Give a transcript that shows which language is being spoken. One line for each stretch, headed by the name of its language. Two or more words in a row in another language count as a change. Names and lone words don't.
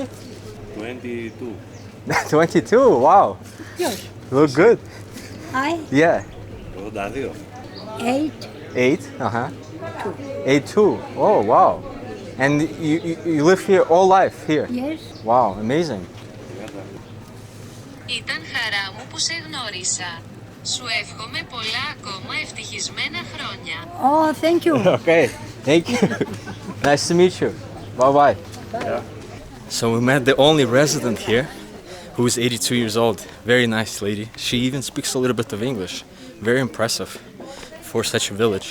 English: 22. 22. Wow. Yes. Look good. I Yeah. 82. 8. 8. Uh-huh. 82. Oh, wow. And you live here all life here? Yes. Wow, amazing.
Greek: Ήταν χαρά μου που σε γνώρισα. Σου εύχομαι πολλά ακόμα ευτυχισμένα χρόνια.
English: Oh, thank you. Okay. Thank you. Nice to meet you. Bye-bye. Yeah. So we met the only resident here who is 82 years old. Very nice lady. She even speaks a little bit of English. Very impressive for such a village.